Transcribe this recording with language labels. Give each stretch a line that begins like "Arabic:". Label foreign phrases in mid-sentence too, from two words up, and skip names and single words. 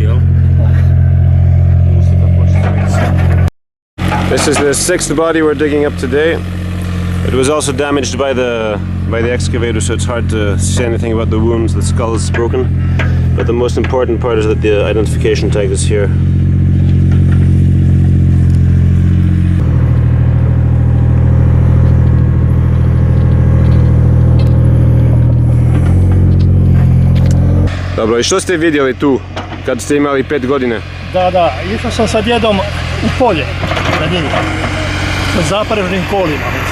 English: This is the 6th body we're digging up today. It was also damaged by the excavator, so it's hard to say anything about the wounds. The skull is broken, but the most important part is that the identification tag is here.
Bosnian: Dobro, i što ste vidjeli tu kad ste imali 5 godine? Da, išao sam sa djedom u polje na njih, sa zaprežnim kolima, mislim.